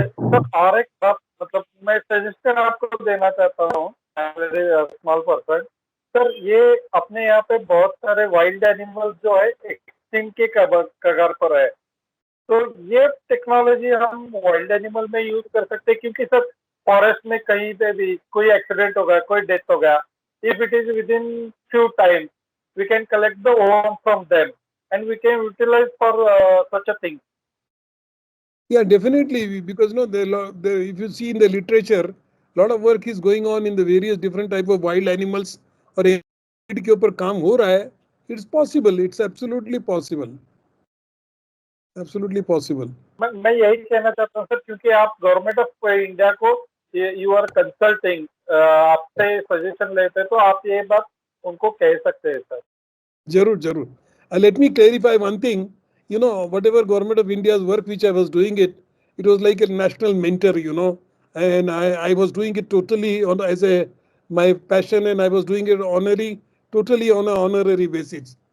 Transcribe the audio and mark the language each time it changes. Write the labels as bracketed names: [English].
[Hindi] Sir और एक बात मतलब मैं सजेशन आपको देना चाहता हूँ स्मॉल पर्सन सर ये अपने यहाँ पे बहुत सारे वाइल्ड एनिमल्स जो है एक्सटिंक्ट के कगार पर है तो ये टेक्नोलॉजी हम वाइल्ड एनिमल में यूज कर सकते हैं क्योंकि सर फॉरेस्ट में कहीं पे भी कोई एक्सीडेंट हो गया कोई डेथ हो गया [English] If it is with in few time we can collect the ovum from them and we can utilise for such a thing. Yeah, definitely, because if you see in the literature, a lot of work is going on in the various different type of wild animals. [Hindi] और के ऊपर काम हो रहा है. [English] It's possible. It's absolutely possible. Absolutely possible. [Hindi] मैं यही कहना चाहता हूँ सर क्योंकि आप गवर्नमेंट ऑफ इंडिया को [English] you are consulting [Hindi] आपसे सजेशन लेते हैं तो आप ये बात उनको कह सकते हैं सर. जरूर जरूर. [English] Let me clarify one thing. Whatever government of India's work which I was doing it was like a national mentor, and I was doing it totally on as my passion, and I was doing it totally on an honorary basis.